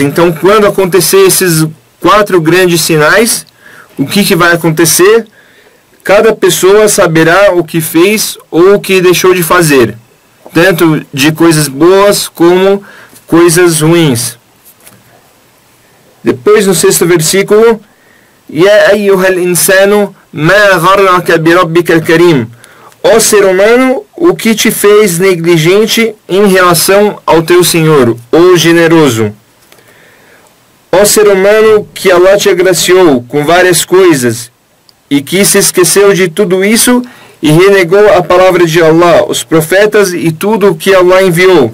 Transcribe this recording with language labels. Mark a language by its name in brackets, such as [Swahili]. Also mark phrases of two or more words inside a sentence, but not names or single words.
[Portuguese] Então, quando acontecer esses 4 grandes sinais, o que vai acontecer? Cada pessoa saberá o que fez ou o que deixou de fazer, tanto de coisas boas como coisas ruins. Depois, no 6º versículo, [Arabic] يا أيها الإنسان ما غرك بربك الكريم. [Portuguese] Ó ser humano, o que te fez negligente em relação ao teu Senhor, o generoso? Ó ser humano, que Allah te agraciou com várias coisas e que se esqueceu de tudo isso e renegou a palavra de Allah, os profetas e tudo o que Allah enviou.